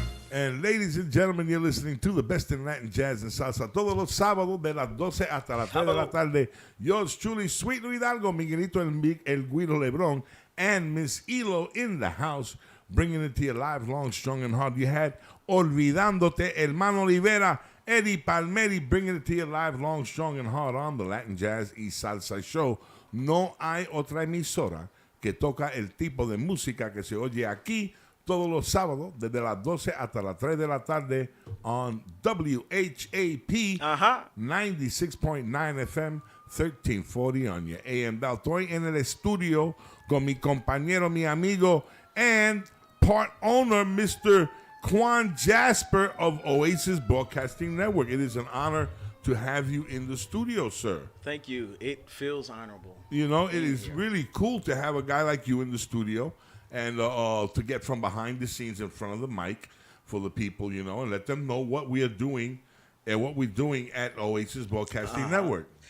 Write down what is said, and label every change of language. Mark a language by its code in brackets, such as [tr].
[en] And ladies and gentlemen, you're listening to the best in Latin jazz and salsa. [es] Todos los sábados de las 12 hasta las 3 de la tarde. [en] Yours truly, Sweet Hidalgo, Miguelito el Guido Lebron, and Miss Elo in the house, bringing it to you live, long, strong, and hard. You had Olvidándote, Hermano Olivera, Eddie Palmieri, bringing it to you live, long, strong, and hard on the Latin Jazz y Salsa Show. [es] No hay otra emisora que toca el tipo de música que se oye aquí todos los sábados, desde las 12 hasta las 3 de la tarde, [en] on WHAP 96.9 FM, 1340 on your AM dial. [es] Estoy en el estudio con mi compañero, mi amigo, [en] and part owner, Mr. Quan Jasper of Oasis Broadcasting Network. It is an honor to have you in the studio, sir. Thank you. It feels honorable. You know, it is really cool to have a guy like you in the studio. And to get from behind the scenes in front of the mic for the people, you know, and let them know what we are doing and what we're doing at Oasis Broadcasting Network.